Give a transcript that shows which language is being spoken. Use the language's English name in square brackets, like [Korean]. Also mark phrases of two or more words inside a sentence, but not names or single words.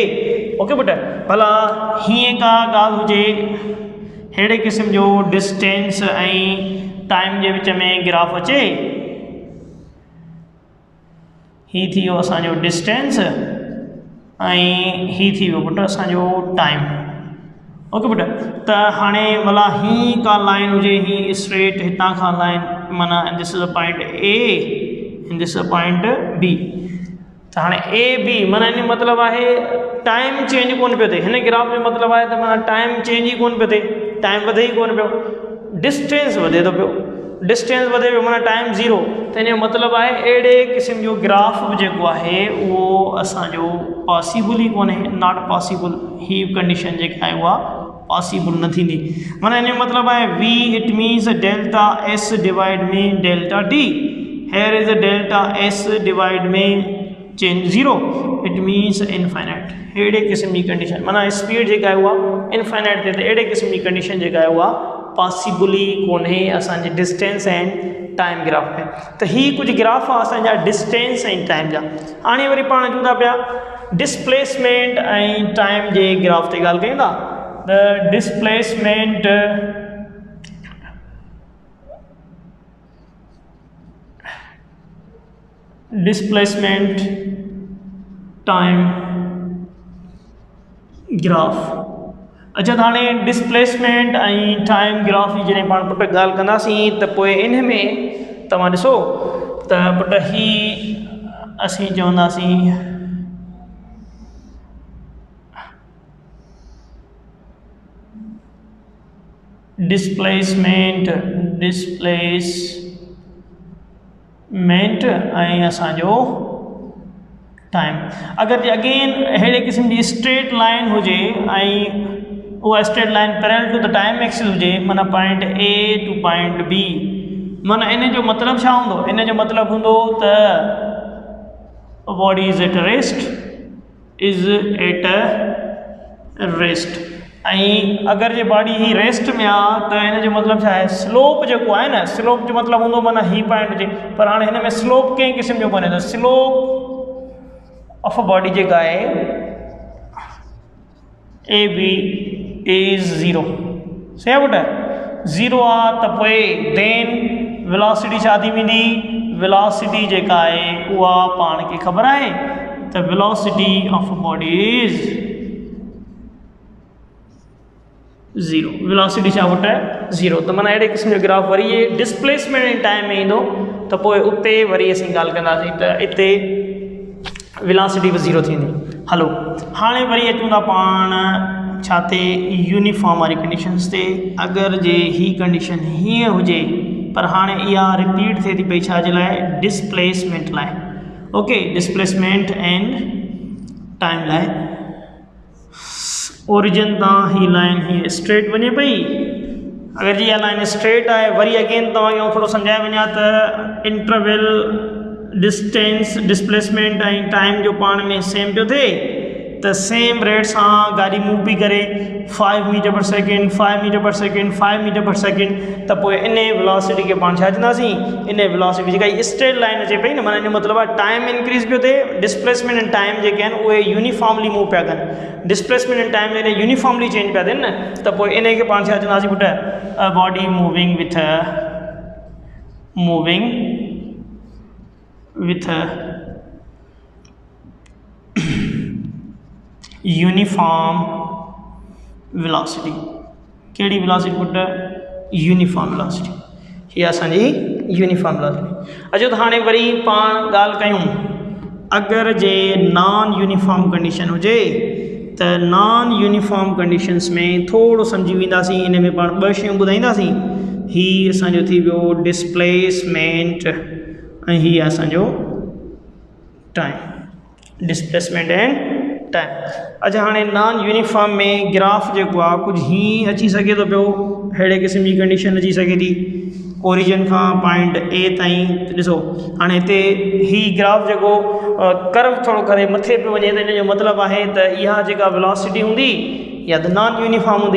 [Sindhi] ओके बेटा, भला हीअं का ॻाल्हि हुजे अहिड़े क़िस्म जो डिस्टेंस ऐं टाइम जे विच में ग्राफ अचे, ही थी वियो असांजो डिस्टेंस ऐं ही थी वियो पुट असांजो टाइम। ओके बेटा, त हाणे भला ही का लाइन हुजे, ही स्ट्रेट हितां खां लाइन माना [English] this is a point A and this is a point B. [Sindhi] त हाणे ए बी माना इन मतिलबु आहे [English] time change [Sindhi] कोन पियो थिए, हिन ग्राफ जो मतिलबु आहे त माना [English] time change [Sindhi] ई कोन पियो थिए, टाइम वधे ई कोन पियो, डिस्टेंस वधे थो पियो, डिस्टेंस वधे पियो माना टाइम 0। त इन जो मतिलबु आहे अहिड़े क़िस्म जो ग्राफ बि जेको आहे उहो असांजो पॉसिबल ई कोन्हे, [English] not possible. [Sindhi] ही कंडीशन जेका आहे उहा पॉसिबल न थींदी। माना इन जो मतिलबु आहे [English] we it means delta S divide में delta D, here is a delta S divide में change 0 it means infinite. [Sindhi] अहिड़े क़िस्म जी कंडीशन माना स्पीड जेका आहे उहा इनफाइनाइट थिए, त अहिड़े क़िस्म जी कंडीशन जेका आहे उहा पॉसिबल ई कोन्हे असांजे [English] distance and time graph [Sindhi] में। त ही कुझु ग्राफ आहे असांजा डिस्टेंस ऐं टाइम जा। हाणे वरी पाण अचूं था पिया डिस्प्लेसमेंट ऐं टाइम जे ग्राफ ते ॻाल्हि कयूं था। [English] the displacement time graph. [Sindhi] अच्छा त हाणे डिस्प्लेसमेंट ऐं [English] time graph [Sindhi] जी जॾहिं पाण पुट ॻाल्हि कंदासीं त पोइ इन में तव्हां ॾिसो त पुट ही असीं चवंदासीं डिस्प्लेसमेंट ऐं असांजो टाइम। अगरि अगेन अहिड़े क़िस्म जी [English] straight line [Sindhi] हुजे ऐं उहा [English] straight line parallel to the time axis [Sindhi] हुजे, माना [English] point A to point B, [Sindhi] माना इन जो मतिलबु छा हूंदो? इन जो मतिलबु हूंदो त [English] body is at a rest. [Sindhi] ऐं अगरि जे बॉडी ही रेस्ट में आहे त इन जो मतिलबु छा आहे? स्लोप जेको आहे न, स्लोप जो मतिलबु हूंदो माना ही पॉइंट हुजे, पर हाणे हिन में स्लोप कंहिं क़िस्म जो कोन्हे। त [English] slope of a body [Sindhi] जेका आहे [English] A B is zero. [Sindhi] सही आहे बेटा? ज़ीरो आहे त पोइ [English] then velocity [Sindhi] छा थी वेंदी? वेलोसिटी जेका आहे उहा पाण खे ख़बर आहे त [English] velocity of a body is zero. [Sindhi] वेलोसिटी छा बेटा? ज़ीरो। त माना अहिड़े क़िस्म जो ग्राफ वरी ये [English] displacement in time [Sindhi] में ईंदो त पोइ उते वरी असीं ॻाल्हि कंदासीं त हिते वेलोसिटी बि ज़ीरो थींदी। हलो हाणे वरी अचूं था पाण छा ते? यूनिफॉर्म वारी कंडीशन्स ते। अगरि जे ही कंडीशन हीअं हुजे पर हाणे इहा रिपीट थिए थी पई छाजे लाइ? डिस्प्लेसमेंट लाइ। ओके, [English] displacement and time [Sindhi] लाइ। ओरिजिन तां ही लाइन ही स्ट्रेट वञे पई। अगरि जी इहा लाइन स्ट्रेट आहे, वरी अगेन तव्हांखे थोरो सम्झाए वञा त [English] interval distance displacement [Sindhi] ऐं टाइम जो पाण में सेम पियो थिए त सेम रेट सां गाॾी मूव बि करे 5 [English] meter per second [Sindhi] 5 [English] meter per second [Sindhi] 5 [English] meter per second, [Sindhi] त पोइ इन वेलोसिटी खे पाण छा चवंदासीं? इन वेलोसिटी जेका [English] straight line [Sindhi] अचे पई न, माना इन जो मतिलबु आहे [English] time increase [Sindhi] पियो थिए, [English] displacement and time [Sindhi] जेके आहिनि उहे [English] uniformly move [Sindhi] पिया कनि। [English] displacement and time [Sindhi] जॾहिं [English] uniformly change [Sindhi] पिया थियनि न, त पोइ इन खे पाण छा चवंदासीं पुट? [English] a body moving with a uniform velocity। [Sindhi] कहिड़ी वेलोसिटी पुट? [English] uniform velocity. [Sindhi] हीअ असांजी [English] uniform velocity. [Sindhi] अचो त हाणे वरी पाण ॻाल्हि कयूं, अगरि जे [English] non uniform condition [Sindhi] हुजे त [English] non uniform conditions [Sindhi] में थोरो सम्झी वेंदासीं। इन में पाण ॿ शयूं ॿुधाईंदासीं। हीअ असांजो थी वियो डिस्प्लेसमेंट ऐं हीअ असांजो टाइम। [English] displacement and time. [Sindhi] अच्छा हाणे [English] non uniform [Sindhi] में ग्राफ जेको आहे कुझु हीअं अची सघे थो पियो, अहिड़े क़िस्म जी कंडीशन अची सघे थी ओरिजिन खां [English] point A [Sindhi] ताईं। ॾिसो हाणे हिते ही ग्राफ जेको कर्व थोरो करे मथे पियो वञे त इन जो मतिलबु आहे त इहा जेका वेलोसिटी हूंदी या त [English] non uniform [Sindhi] हूंदी।